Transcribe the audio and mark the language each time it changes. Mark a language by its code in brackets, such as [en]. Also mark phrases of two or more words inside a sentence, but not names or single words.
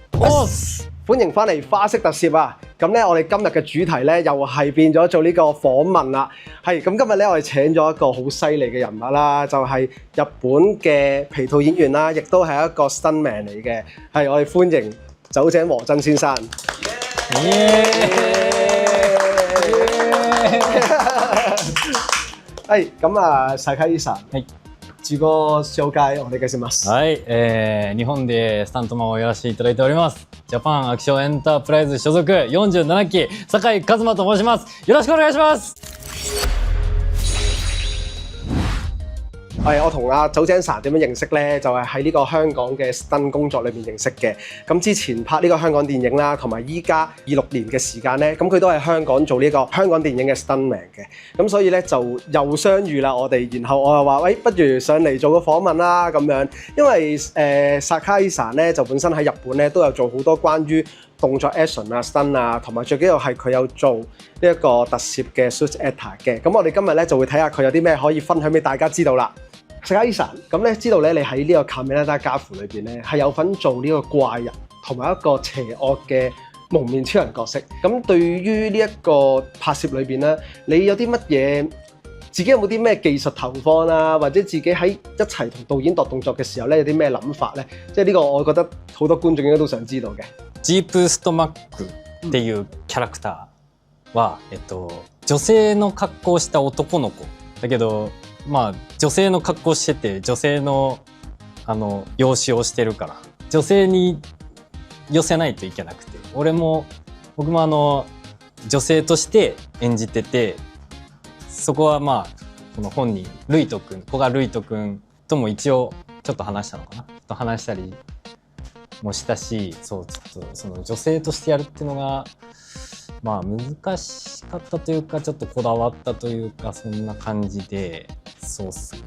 [yue] 歡迎翻嚟花式特攝啊！咁咧，我哋今日嘅主題咧又係變咗做呢個訪問啦。係咁，今日咧我哋請咗一個好犀利嘅人物啦，就係日本嘅皮套演員啦，亦都係一個 stuntman 嚟嘅。係我哋歡迎酒井和真先生。 [ja] はい咁あ、坂井さん。はい。自己紹介お願いします。はい、日本でスタントマンをやらせていただいております。ジャパンアクションエンタープライズ所属47期坂井和馬と申します。よろしくお願いします。 [yue] 係我同阿酒井さん點樣認識咧？就係喺呢個香港嘅 stunt 工作裏面認識嘅。咁之前拍呢個香港電影啦，同埋依家26年嘅時間咧，咁佢都係香港做呢個香港電影嘅 stuntman 嘅。咁所以咧就又相遇啦我哋，然後我又話喂，不如上嚟做個訪問啦咁樣。因為Sakaiさん咧就本身喺日本咧都有做好多關於動作 action 啊、stunt 啊，同埋最緊要係佢有做呢一個特攝嘅 [en] suit actor [yue] 嘅。咁我哋今日咧就會睇下佢有啲咩可以分享俾大家知道啦。Sakaiさん，咁咧知道咧你喺呢個 Kamen Rider Gafu裏邊咧係有份做呢個怪人同埋一個邪惡嘅蒙面超人角色。咁對於呢一個拍攝裏邊咧，你有啲乜嘢？自己有冇啲咩技術投放啊？或者自己喺一齊同導演度動作嘅時候咧，有啲咩諗法咧？即係呢個我覺得好多觀眾應該都想知道嘅。 [ja] ジープストマックっていうキャラクターは、女性の格好をした男の子だけど、まあ女性の格好してて女性の容姿をしてるから女性に寄せないといけなくて、僕も女性として演じてて、そこはまあこの本人ルイト君、古賀ルイト君とも一応ちょっと話したのかな、と話したりもしたし、そうちょっとその女性としてやるっていうのがまあ難しかったというか、ちょっとこだわったというか、そんな感じで、そうっすね。